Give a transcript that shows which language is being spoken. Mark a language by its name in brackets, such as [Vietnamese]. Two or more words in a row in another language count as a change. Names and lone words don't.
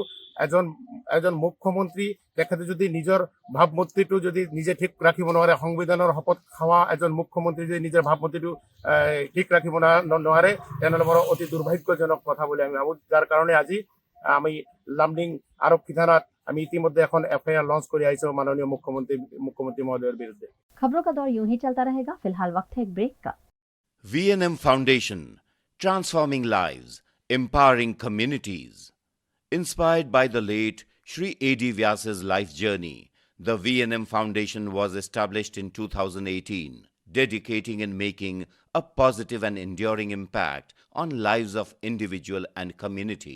[Assamese] এজন মুখ্যমন্ত্ৰী তেখেতে যদি নিজৰ ভাৱমূৰ্তিটো যদি নিজে ঠিক ৰাখিব নোৱাৰে, সংবিধানৰ শপত খোৱা এজন মুখ্যমন্ত্ৰী যদি নিজৰ ভাৱমূৰ্তিটো ঠিক ৰাখিব নোৱাৰে, তেনেহ'লে বৰ অতি দুৰ্ভাগ্যজনক কথা বুলি আমি ভাবোঁ। যাৰ কাৰণে আজি আমি লামডিং আৰক্ষী থানাত আমি ইতিমধ্যে এখন এফআইআর লঞ্চ করে আইছো माननीय मुख्यमंत्री महोदय विरुद्ध। [Hindi] खबरों का दौर यूं ही चलता रहेगा, फिलहाल वक्त है एक ब्रेक का। [English] VNM Foundation, transforming lives, empowering communities. Inspired by the late Shri A.D. Vyas's life journey, the VNM Foundation was established in 2018, dedicating and making a positive and enduring impact on lives of individual and community.